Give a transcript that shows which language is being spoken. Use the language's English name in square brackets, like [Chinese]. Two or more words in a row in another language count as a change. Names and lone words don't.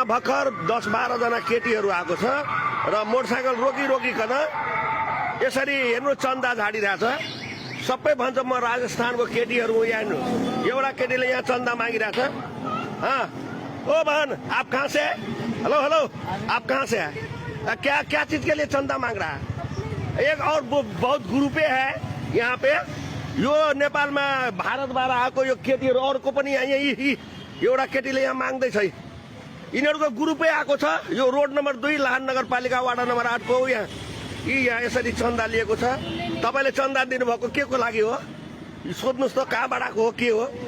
[Nepali] भर्खर 10-12 जना केटीहरू आएको छ र मोटरसाइकल रोकिकन यसरी हेर्नु चन्दा झाडिरहेछ। सबै भन्छ म राजस्थानको केटीहरू हो यहाँ हेर्नु। एउटा केटीले यहाँ चन्दा मागिरहेछ। [Hindi] ओ बहन आप कहाँ से? हेलो हेलो आप कहाँ से है? क्या क्या चीज के लिए चंदा मांग रहा है? एक और बहुत ग्रुपे है यहाँ पे, [Nepali] यो नेपाल में भारतबाट आएको यो केटीहरू अर्को पनि एउटा केटीले यहाँ माग्दैछ। यिनीहरूको ग्रुपै आएको छ। यो रोड नम्बर 2 लाहान नगरपालिका वाडा नम्बर 8 को यहाँ यहाँ यसरी चन्दा लिएको छ। तपाईले चन्दा दिनुभएको के को लागि हो? सोध्नुस् त कहाँबाट आएको हो, के हो?